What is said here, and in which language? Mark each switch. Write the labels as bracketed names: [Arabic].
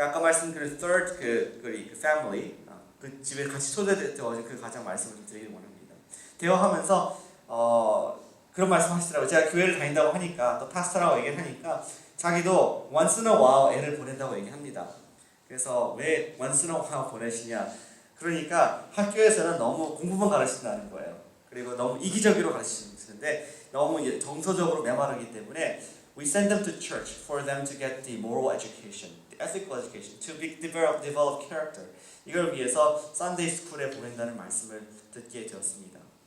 [Korean] 아까 말씀드린 third 그 family 그 집에 같이 초대되어진 그 가장 말씀을 좀 드리기 원합니다. 대화하면서 그런 말씀하시더라고요. 제가 교회를 다닌다고 하니까 또 파스터라고 얘기하니까 자기도 [English] once in a while [Korean] 애를 보낸다고 얘기합니다. 그래서 왜 [English] once in a while [Korean] 보내시냐? 그러니까 학교에서는 너무 공부만 가르친다는 거예요. 그리고 너무 이기적으로 가르치는데 너무 정서적으로 메마르기 때문에 [English] we send them to church for them to get the moral education, the ethical education, to develop character. [Korean] 이걸 위해서 Sunday School에 보낸다는 말씀을 듣게 되었습니다.